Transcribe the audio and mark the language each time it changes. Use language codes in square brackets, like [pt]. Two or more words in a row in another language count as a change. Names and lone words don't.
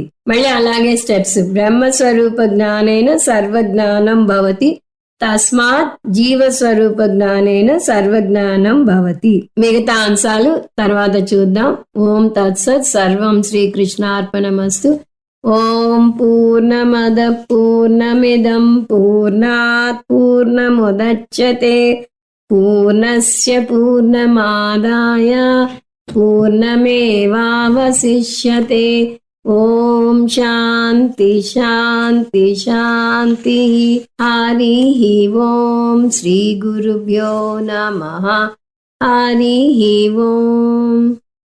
[te] మళ్ళీ అలాగే స్టెప్స్. [sa] బ్రహ్మస్వరూప జ్ఞానేన సర్వజ్ఞానం భవతి, తస్మాత్ జీవస్వరూప జ్ఞానేన సర్వజ్ఞానం భవతి. [te] మిగతా అంశాలు తర్వాత చూద్దాం. [sa] ఓం తత్సత్. సర్వం శ్రీకృష్ణార్పణమస్తు. ఓం పూర్ణమద పూర్ణమిదం పూర్ణాత్ పూర్ణముదచ్యతే పూర్ణస్య పూర్ణమాదాయ పూర్ణమేవావశిష్యతే. ఓం శాంతి శాంతి శాంతి. హరి ఓం. శ్రీ గురుభ్యో నమః. హరి ఓం.